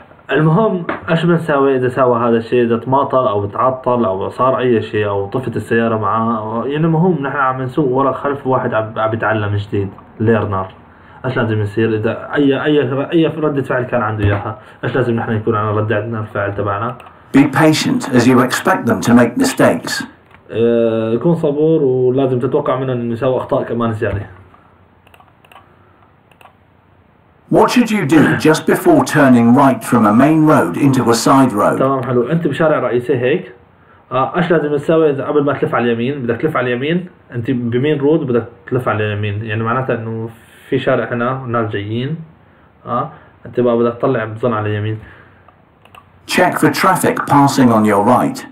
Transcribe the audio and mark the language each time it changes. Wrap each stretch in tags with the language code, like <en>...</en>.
<ar>المهم ايش بنساوي اذا سوى هذا الشيء، اذا تماطل او تعطل او صار اي شيء او طفت السيارة معاه، يعني المهم نحن عم نسوق ورا خلف واحد عم بيتعلم جديد، ليرنر. ايش لازم يصير اذا اي ردة فعل كان عنده اياها، ايش لازم نحن يكون عنا ردة الفعل تبعنا؟</ar> <en>Be patient as you expect them to make mistakes.</en> <ar>يكون صبور ولازم تتوقع منه انه يسوي اخطاء كمان زيادة.</ar> <en>What should you do just before turning right from a main road into a side road?</en> <ar>تمام، حلو. انت بشارع رئيسي هيك، ايش لازم تسوي اذا قبل ما تلف على اليمين؟ بدك تلف على اليمين، انت بمين رود بدك تلف على اليمين، يعني معناتها انه في شارع هنا والناس جايين، انت بقى بدك تطلع بظن على اليمين.</ar> <en>Check for traffic passing on your right.</en>